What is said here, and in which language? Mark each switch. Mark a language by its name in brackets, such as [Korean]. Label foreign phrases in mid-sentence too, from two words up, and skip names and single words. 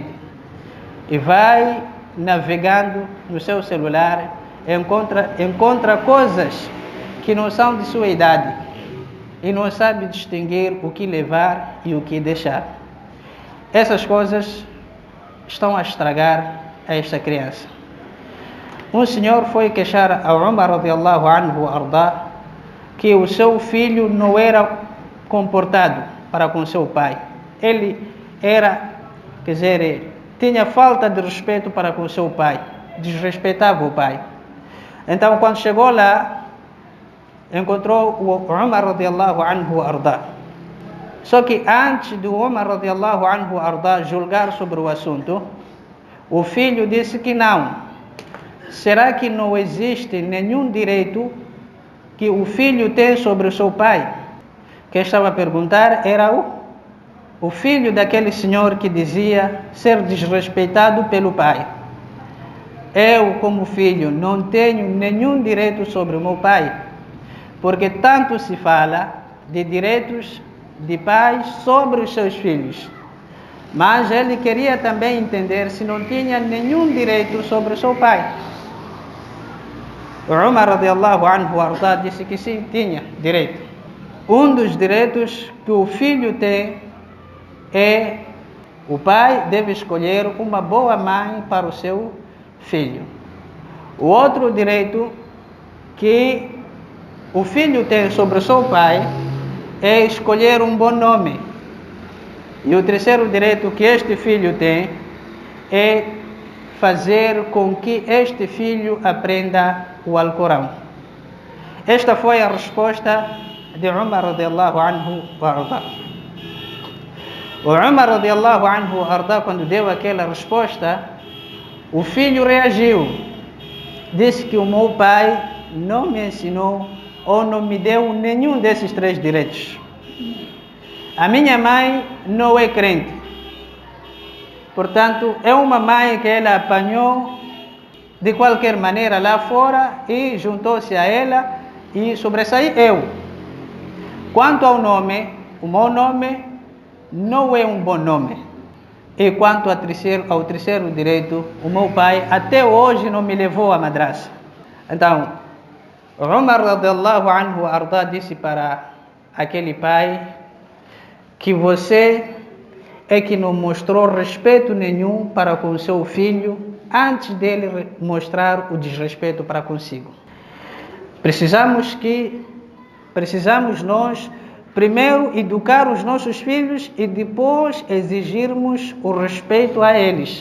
[Portuguese] E vai navegando no seu celular, encontra coisas que não são de sua idade. E não sabe distinguir o que levar e o que deixar. Essas coisas estão a estragar a esta criança. Um senhor foi queixar a Umar [Arabic] رضي الله عنه [Portuguese] ardá que o seu filho não era comportado para com seu pai. Ele era quer dizer, tinha falta de respeito para com seu pai, desrespeitava o pai. Então, quando chegou lá, encontrou o Umar [Arabic] رضي الله عنه [Portuguese] arda. Só que antes do Umar [Arabic] رضي الله عنه [Portuguese] arda julgar sobre o assunto, o filho disse que não. Será que não existe nenhum direito que o filho tem sobre o seu pai? Quem estava a perguntar era o filho daquele senhor que dizia ser desrespeitado pelo pai. Eu, como filho, não tenho nenhum direito sobre o meu pai, porque tanto se fala de direitos de pais sobre os seus filhos. Mas ele queria também entender se não tinha nenhum direito sobre o seu pai. O Umar [Arabic] رضي الله عنه [Portuguese] arda disse que sim, tinha direito. Um dos direitos que o filho tem é o pai deve escolher uma boa mãe para o seu filho. O outro direito que o filho tem sobre o seu pai é escolher um bom nome. E o terceiro direito que este filho tem é fazer com que este filho aprenda o Alcorão. Esta foi a resposta de Umar [Arabic] رضي الله عنه [Portuguese] arda. O Umar [Arabic] رضي الله عنه [Portuguese] arda, quando deu aquela resposta, o filho reagiu. Disse que o meu pai não me ensinou ou não me deu nenhum desses três direitos. A minha mãe não é crente. Portanto, é uma mãe que ela apanhou de qualquer maneira lá fora e juntou-se a ela e sobressaiu eu. Quanto ao nome, o meu nome não é um bom nome. E quanto ao terceiro direito, o meu pai até hoje não me levou à madraça. Então, Umar [Arabic] رضي الله عنه [Portuguese] arda disse para aquele pai que você é que não mostrou respeito nenhum para com o seu filho antes dele mostrar o desrespeito para consigo. Precisamos nós primeiro educar os nossos filhos e depois exigirmos o respeito a eles.